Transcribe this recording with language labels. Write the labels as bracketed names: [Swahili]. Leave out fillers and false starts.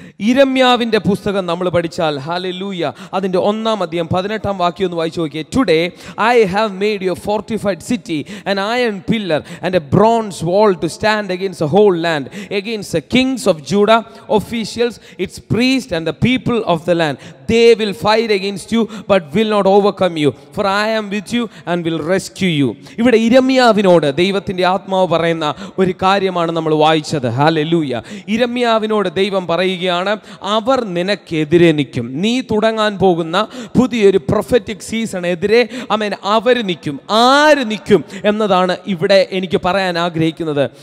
[Malayalam] ഇരമ്യാവിൻ്റെ പുസ്തകം നമ്മൾ പഠിച്ചാൽ, ഹല്ലേലൂയ, അതിൻ്റെ 1-ാം അധ്യായം 18-ാം വാക്യം ഒന്ന് വായിച്ചു നോക്കിയേ. [English] Today I have made you fortified city an iron pillar and a bronze wall to stand against a whole land, against the kings of Judah, officials, its priest and the people of the land. They will fight against you but will not overcome you, for I am with you and will rescue you. [Malayalam] ഇവിടെ ഇരമ്യാവിനോട് ദൈവത്തിൻ്റെ ആത്മാവ് പറയുന്ന ഒരു കാര്യമാണ് നമ്മൾ വായിച്ചത്. Hallelujah. ഇരമ്യാവിനോട് ദൈവം പറയുകയാണ്, അവർ നിനക്കെതിരെ നിൽക്കും. നീ തുടങ്ങാൻ പോകുന്ന പുതിയൊരു പ്രൊഫറ്റിക് സീസൺ എതിരെ ആമേൻ അവർ നിൽക്കും. ആര് നിൽക്കും എന്നതാണ് ഇവിടെ എനിക്ക് പറയാൻ ആഗ്രഹിക്കുന്നത്.